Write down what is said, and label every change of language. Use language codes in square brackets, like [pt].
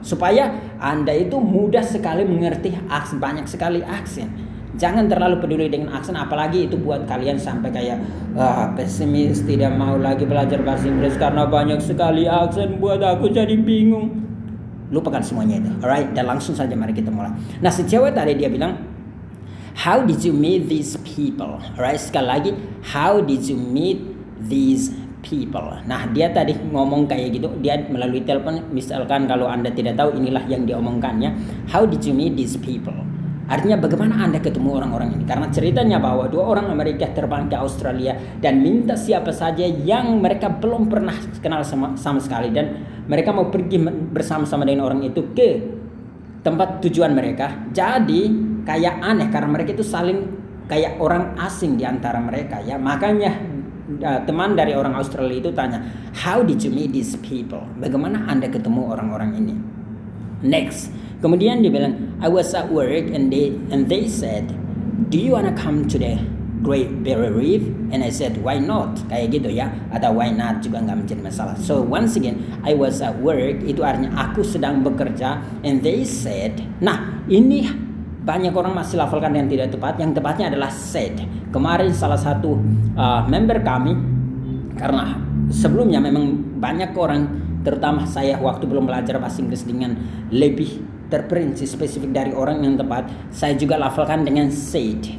[id] Supaya Anda itu mudah sekali mengerti aksen, banyak sekali aksen. Jangan terlalu peduli dengan aksen, apalagi itu buat kalian sampai kayak pesimis, tidak mau lagi belajar bahasa Inggris karena banyak sekali aksen, buat aku jadi bingung. Lupakan semuanya itu, alright? Dan langsung saja mari kita mulai. Nah, si cewek tadi dia bilang, [en] How did you meet these people? Alright, [id] sekali lagi, [en] how did you meet these people? [id] Nah, dia tadi ngomong kayak gitu, dia melalui telepon. Misalkan kalau Anda tidak tahu, inilah yang diomongkannya. [en] How did you meet these people? [id] Artinya bagaimana Anda ketemu orang-orang ini? Karena ceritanya bahwa 2 orang Amerika terbang ke Australia dan minta siapa saja yang mereka belum pernah kenal sama sekali, dan mereka mau pergi bersama-sama dengan orang itu ke tempat tujuan mereka. Jadi kayak aneh karena mereka itu saling kayak orang asing di antara mereka ya. Makanya teman dari orang Australia itu tanya, [en] how did you meet these people? [id] Bagaimana Anda ketemu orang-orang ini? [en] Next, [id] kemudian dia bilang, [en] I was at work and they said, do you wanna come to the Great Barrier Reef? And I said, why not? [id] Kayak gitu ya, atau why not juga nggak menjadi masalah. [en] So once again, I was at work, [id] itu artinya aku sedang bekerja, [en] and they said. [id] Nah, ini banyak orang masih lafalkan yang tidak tepat. Yang tepatnya adalah said. Kemarin salah satu member kami, karena sebelumnya memang banyak orang, terutama saya waktu belum belajar bahasa Inggris dengan lebih terperinci spesifik dari orang yang tepat, saya juga lafalkan dengan said.